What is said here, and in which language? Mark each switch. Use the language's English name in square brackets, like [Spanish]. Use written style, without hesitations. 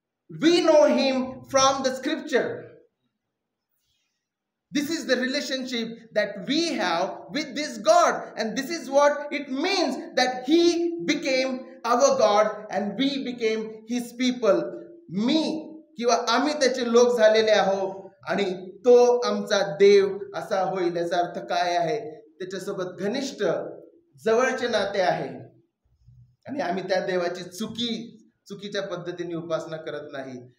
[English] We know him from the scripture. This is the relationship that we have with this God, and this is what it means that he became our God and we became his people. [Marathi] मी किंवा आम्ही त्याचे लोक झालेले आहोत आणि तो आमचा देव असा होईल. याचा अर्थ काय आहे? त्याच्यासोबत घनिष्ठ जवळचे नाते आहे आणि आम्ही त्या देवाची चुकीच्या पद्धतीने उपासना करत नाही.